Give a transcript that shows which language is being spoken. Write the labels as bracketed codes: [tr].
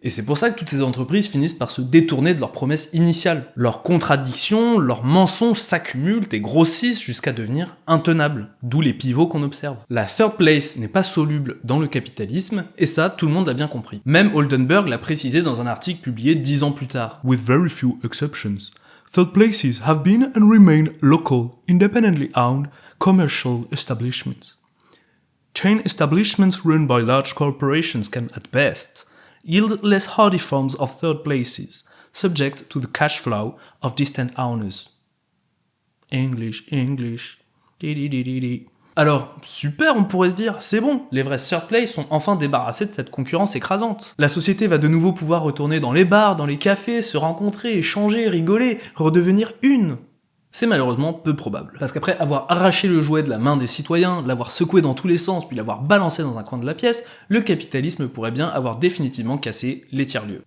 [fr] Et c'est pour ça que toutes ces entreprises finissent par se détourner de leurs promesses initiales. Leurs contradictions, leurs mensonges s'accumulent et grossissent jusqu'à devenir intenables, d'où les pivots qu'on observe. La third place n'est pas soluble dans le capitalisme, et ça, tout le monde l'a bien compris. Même Oldenburg l'a précisé dans un article publié 10 ans plus tard. [en] With very few exceptions, third places have been and remain local, independently owned, commercial establishments. Chain establishments run by large corporations can, at best, yield less hardy forms of third places, subject to the cash flow of distant owners. English. Di-di-di-di-di. [fr] Alors, super, on pourrait se dire, c'est bon, les vrais third place sont enfin débarrassés de cette concurrence écrasante. La société va de nouveau pouvoir retourner dans les bars, dans les cafés, se rencontrer, échanger, rigoler, redevenir une. C'est malheureusement peu probable. Parce qu'après avoir arraché le jouet de la main des citoyens, l'avoir secoué dans tous les sens, puis l'avoir balancé dans un coin de la pièce, le capitalisme pourrait bien avoir définitivement cassé les tiers-lieux.